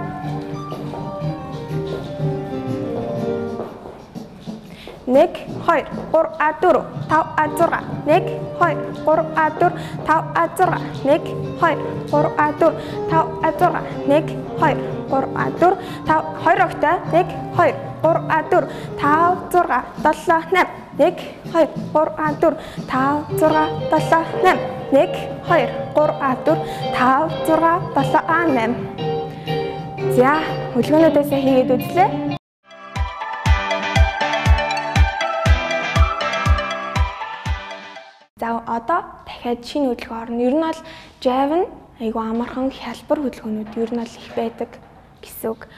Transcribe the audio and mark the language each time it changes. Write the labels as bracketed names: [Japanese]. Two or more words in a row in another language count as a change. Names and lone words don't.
[Mongolian] 1 2 3А4 5А6 1 2 3А4 5А6 1 2 3А4 5А6 1 2 3А4 5 2 рогтой 1 2 3А4 5 6 7 8 1 2 3А4 5 6 7 8 1 2 3А4 5 6 7А8. За хөдөлгөөнүүдээс хийгээд үзлээ. За одоо дахиад шинэ хөдөлгөөн орно. Ер нь бол Java нь айгүй амархан хялбар хөдөлгөөнүүд ер нь бол их байдаг гэсэн үг.